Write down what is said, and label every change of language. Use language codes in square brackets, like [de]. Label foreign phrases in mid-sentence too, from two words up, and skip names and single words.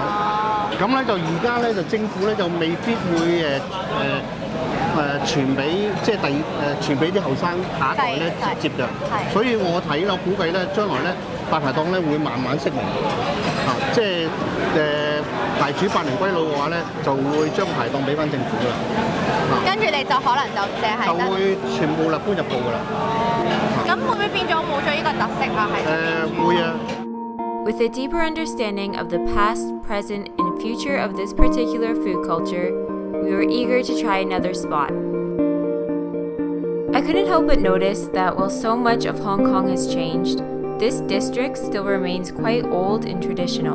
[yue] 咁咧就而家咧就政府咧就未必會傳俾傳俾啲後生下一代咧接嘅，所以我估計咧將來咧大排檔咧會慢慢式微，即係牌主百年歸老嘅話咧，就會將排檔俾翻政府㗎啦。跟住你就可能就淨係就會全部搬入鋪㗎啦。咁會唔會變咗冇咗呢個特色啊？會啊。 [en] With a deeper understanding of the past, present, and future of this particular food culture, we were eager to try another spot. I couldn't help but notice that while so much of Hong Kong has changed, this district still remains quite old and traditional.